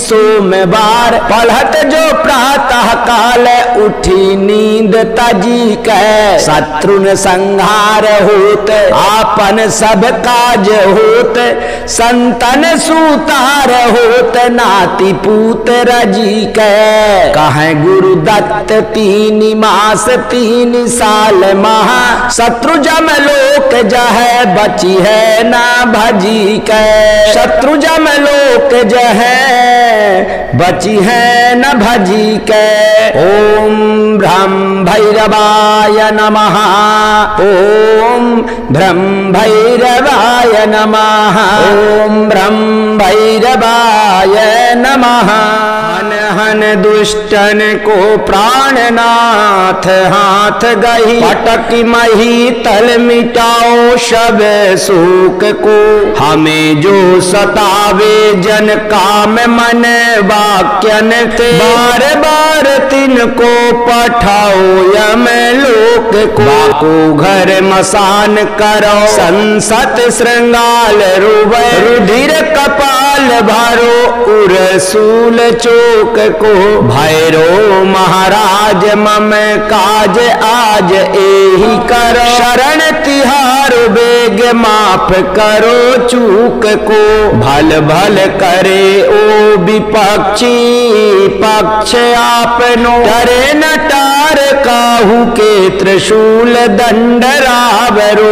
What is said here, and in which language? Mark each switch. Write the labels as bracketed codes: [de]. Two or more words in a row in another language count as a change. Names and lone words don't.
[hi] सोमवार, पढ़त जो प्रातः काल उठी नींद तजी के, शत्रुन संहार होत आपन सब काज होत, संतन सूतार होत नाती पूत रजी के, कहे गुरु दत्त 3 मास 3 साल महा, शत्रु जम लोक जह बची है ना भजी के, शत्रु जम लोक जह बची है न भजी के, [sa] ओम ब्रह्म भैरवाय नमः, ओम ब्रह्म भैरवाय नमः, ओम ब्रह्म भैरवाय नमः। [hi] हन दुष्टन को प्राणनाथ हाथ गही, पटक मही तल मिटाओ सब शोक को। हमें जो सतावे जन काम मन वाक्यन ते, बार बार तिनको पठाओ यम लोक को। बाको घर मसान करो संसत श्रृंगाल रुबै, रुधिर कपाल भरो उरसूल चोक को। भैरो महाराज मम काज आज एही करो, शरण तिहार बेग माफ करो चूक को। भल भल करे ओ विपक्षी पक्ष आपनो, डरे न टार काहू के त्रिशूल दंड रावरो।